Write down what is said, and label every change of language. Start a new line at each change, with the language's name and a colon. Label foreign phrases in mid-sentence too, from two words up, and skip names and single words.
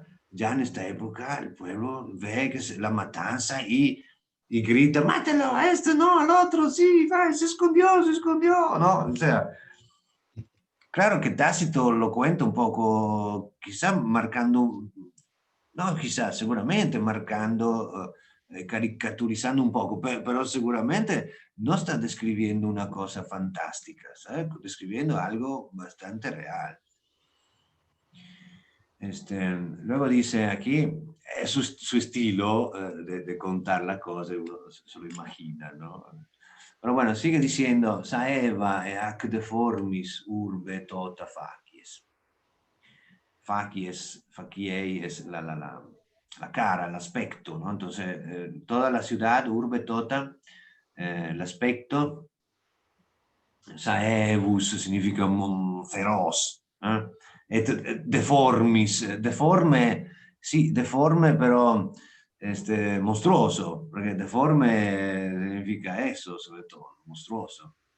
Spanish: Ya en esta época el pueblo ve que la matanza y grita, mátelo a este, no, al otro, sí, se escondió, no, o sea, claro que Tácito lo cuenta un poco, quizá marcando, no, quizá, seguramente marcando, caricaturizando un poco, pero seguramente no está describiendo una cosa fantástica, ¿sabes? Describiendo algo bastante real. Luego dice aquí, es su estilo de contar la cosa, uno se lo imagina, ¿no? Pero bueno, sigue diciendo,
Latin: saeva e ac deformis urbe tota facies.
Spanish: Faciei es la cara, el aspecto, ¿no? Entonces, toda la ciudad,
Latin: urbe tota,
Spanish: el aspecto, saevus significa feroz, ¿eh?
Italian: Deformis, deforme, sì, deforme però mostruoso, perché deforme
Spanish: significa eso, sobre todo,
Italian: mostruoso.